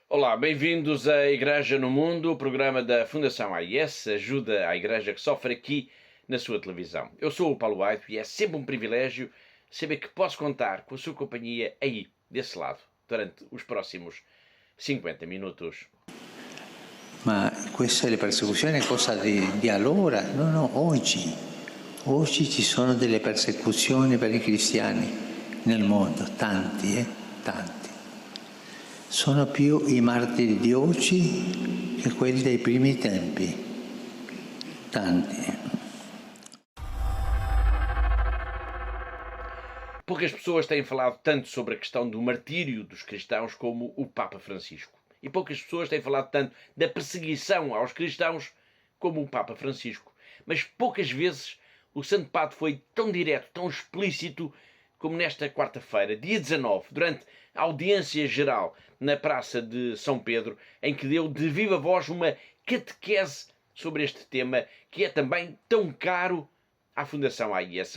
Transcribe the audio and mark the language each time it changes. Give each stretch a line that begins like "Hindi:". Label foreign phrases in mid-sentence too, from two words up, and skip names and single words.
Portuguese: Olá, bem-vindos à Igreja no Mundo, o programa da Fundação AIS, ajuda à Igreja que sofre aqui na sua televisão. Eu sou o Paulo Aito e é sempre um privilégio saber que posso contar com a sua companhia aí, desse lado, durante os próximos 50 minutos.
Italian: Ma queste le persecuzioni è cosa di allora? No, no, oggi. Oggi ci sono delle persecuzioni per i cristiani nel mondo, tanti, tanti. Sono più i martiri di oggi che quelli dei primi tempi. Tanti.
Portuguese: Poucas pessoas têm falado tanto sobre a questão do martírio dos cristãos como o Papa Francisco. E poucas pessoas têm falado tanto da perseguição aos cristãos como o Papa Francisco. Mas poucas vezes o Santo Padre foi tão direto, tão explícito como nesta quarta-feira, dia 19, durante a audiência geral na Praça de São Pedro, em que deu de viva voz uma catequese sobre este tema que é também tão caro à Fundação AIS.